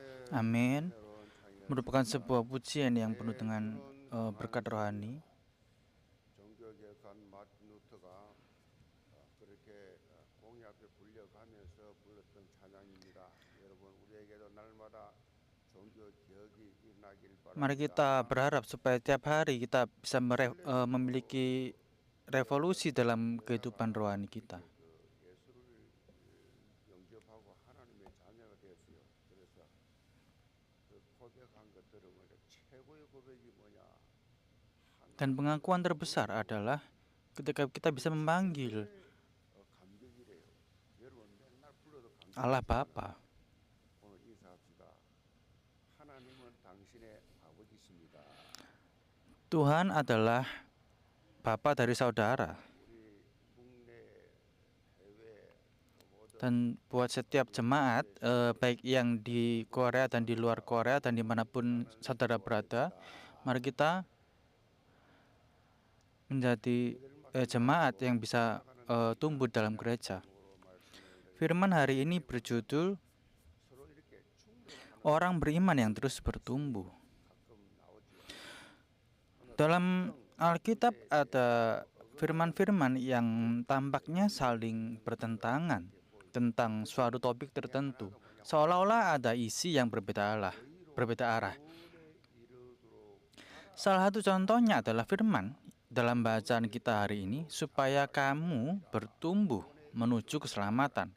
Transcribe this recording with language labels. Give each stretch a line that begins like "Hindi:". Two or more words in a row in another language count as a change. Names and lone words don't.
Indonesian: Amin. Merupakan sebuah pujian yang penuh dengan berkat rohani.
Korean: 종교개혁한 마틴 루터가 그렇게 공의 앞에 불려가면서 불렀던 찬양입니다. 여러분 우리에게도 날마다 종교 개혁이 일어나길
Indonesian: Mari kita
Korean: 바랍니다.
Indonesian: berharap supaya tiap hari kita bisa memiliki revolusi dalam kehidupan rohani kita.
Korean: 예수를 영접하고 하나님의 자녀가 되었어요. 그래서 그 고백한 것들은 우리가 최고의 고백이 뭐냐?
Indonesian: Dan pengakuan terbesar adalah ketika kita bisa memanggil
Korean: 감격이래요. 여러분 맨날 불러도
Indonesian: Allah
Korean: 감격하지만
Indonesian: Bapa.
Korean: 오늘 인사합시다. 하나님은 당신의 아버지십니다.
Indonesian: Tuhan adalah Bapa dari saudara.
Korean: 우리 국내 해외 모든
Indonesian: Dan buat setiap jemaat, baik yang di Korea dan di luar Korea dan dimanapun saudara berada, mari kita menjadi jemaat yang bisa tumbuh dalam gereja. Firman hari ini berjudul
Korean: 서로 이렇게 충돌하는
Indonesian: Orang Beriman yang Terus Bertumbuh.
Korean: 가끔 나오지요.
Indonesian: Dalam Alkitab ada firman-firman yang tampaknya saling bertentangan tentang suatu topik tertentu, seolah-olah ada isi yang berbeda arah. Salah satu contohnya adalah firman dalam bacaan kita hari ini, supaya kamu bertumbuh menuju keselamatan.